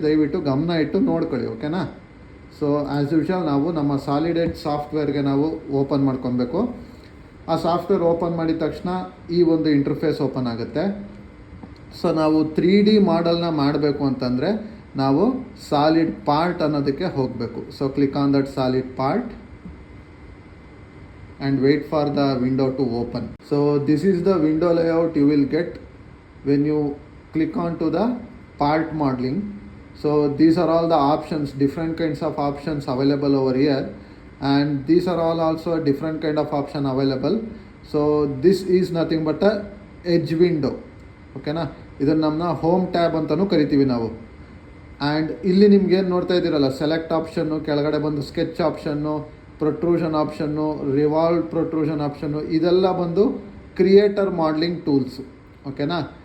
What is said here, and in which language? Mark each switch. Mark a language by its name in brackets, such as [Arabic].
[Kannada] ದಯವಿಟ್ಟು ಗಮನ ಇಟ್ಟು ನೋಡ್ಕೊಳ್ಳಿ, ಓಕೆನಾ. ಸೊ ಆ್ಯಸ್ ಯೂಶುವಲ್ ನಾವು ನಮ್ಮ ಸಾಲಿಡ್ ಎಡ್ಜ್ ಸಾಫ್ಟ್ವೇರ್ಗೆ ನಾವು ಓಪನ್ ಮಾಡ್ಕೊಬೇಕು. ಆ ಸಾಫ್ಟ್ವೇರ್ ಓಪನ್ ಮಾಡಿದ ತಕ್ಷಣ ಈ ಒಂದು ಇಂಟರ್ಫೇಸ್ ಓಪನ್ ಆಗುತ್ತೆ. ಸೊ ನಾವು 3D ಮಾಡಲ್ನ ಮಾಡಬೇಕು ಅಂತಂದರೆ ನಾವು ಸಾಲಿಡ್ ಪಾರ್ಟ್ ಅನ್ನೋದಕ್ಕೆ ಹೋಗಬೇಕು. [English] So click on that solid part and wait for the window to open. So this is the window layout you will get when you click on to the part modeling. So these are all the options, different kinds of options available over here, and these are all also a different kind of option available. So this is nothing but a edge window, okay na. [Kannada] ಇದನ್ನು ನಮ್ಮನ್ನ home tab ಅಂತಲೂ ಕರಿತೀವಿ ನಾವು. And ಇಲ್ಲಿ ನಿಮ್ಗೆ ಏನು ನೋಡ್ತಾ ಇದ್ದೀರಲ್ಲ, ಸೆಲೆಕ್ಟ್ ಆಪ್ಷನ್ನು, ಕೆಳಗಡೆ ಬಂದು sketch option, protrusion option, revolve protrusion option, ಇದೆಲ್ಲ ಬಂದು ಕ್ರಿಯೇಟರ್ ಮಾಡಲಿಂಗ್ ಟೂಲ್ಸು, ಓಕೆನಾ.